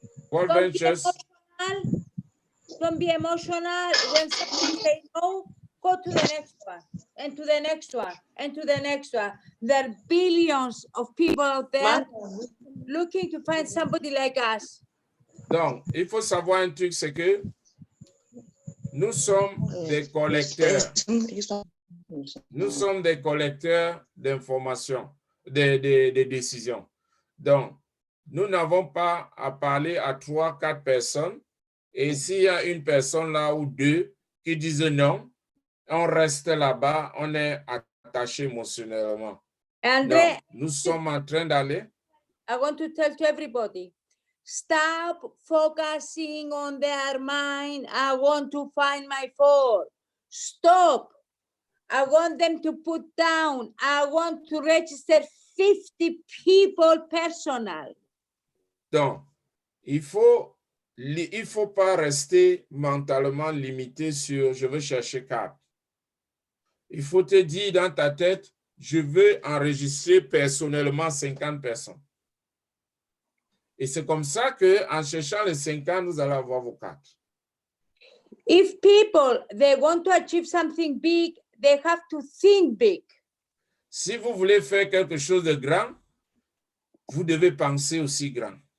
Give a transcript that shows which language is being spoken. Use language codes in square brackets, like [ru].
[en] World Ventures. Don't be emotional. When somebody say no, go to the next one, and to the next one, and to the next one. There are billions of people out there looking to find somebody like us. [fr] Donc, il faut savoir un truc, c'est que nous sommes des collecteurs. Nous sommes des collecteurs d'informations, des décisions. Donc, nous n'avons pas à parler à 3, 4 personnes. Et s'il y a une personne là ou deux qui disent non, on reste là-bas, on est attaché émotionnellement. André, nous sommes en train d'aller. [en] I want to tell to everybody, stop focusing on their mind. I want to find my phone. Stop. I want them to put down. I want to register 50 people personal. [fr] Donc, il faut pas rester mentalement limité sur je veux chercher 4. Il faut te dire dans ta tête, je veux enregistrer personnellement 50 personnes. Et c'est comme ça qu'en cherchant les 50, vous allez avoir vos 4. [en] If people, they want to achieve something big, they have to think big. [fr] Si vous voulez faire quelque chose de grand, vous devez penser aussi grand.